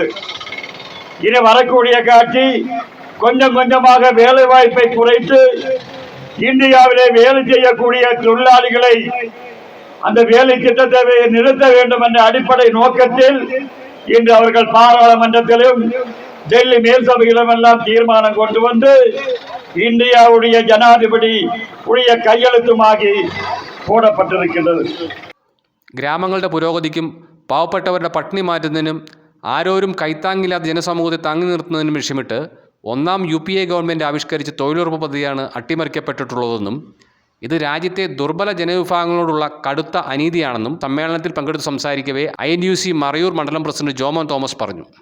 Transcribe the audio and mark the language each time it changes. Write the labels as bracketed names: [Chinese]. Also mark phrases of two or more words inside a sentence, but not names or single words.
[Tamil] இனி வரக்கூடிய காட்சி கொஞ்சம் கொஞ்சமாக வேலை வாய்ப்பை குறைத்து இந்தியாவிலே வேலை செய்யக்கூடிய தொழிலாளிகளை அந்த வேலை திட்டத்தை நிறுத்த வேண்டும் என்ற அடிப்படை நோக்கத்தில் இன்று அவர்கள் பாராளுமன்றத்திலும் டெல்லி மேல்சபையிலும் எல்லாம் தீர்மானம் கொண்டு வந்து இந்தியாவுடைய ஜனாதிபதி உடைய கையெழுத்துமாகி போடப்பட்டிருக்கின்றது. [Malayalam] ഗ്രാമങ്ങളുടെ പുരോഗതിക്കും പാവപ്പെട്ടവരുടെ പട്ടിണി മാറ്റുന്നതിനും ആരോരും കൈത്താങ്ങില്ലാത്ത ജനസമൂഹത്തെ താങ്ങി നിർത്തുന്നതിനും ലക്ഷ്യമിട്ട് ഒന്നാം UPA ഗവൺമെൻറ് ആവിഷ്കരിച്ച തൊഴിലുറപ്പ് പദ്ധതിയാണ് അട്ടിമറിക്കപ്പെട്ടിട്ടുള്ളതെന്നും ഇത് രാജ്യത്തെ ദുർബല ജനവിഭാഗങ്ങളോടുള്ള കടുത്ത അനീതിയാണെന്നും സമ്മേളനത്തിൽ പങ്കെടുത്ത് സംസാരിക്കവേ INUC മറയൂർ മണ്ഡലം പ്രസിഡന്റ് ജോമോൻ തോമസ് പറഞ്ഞു.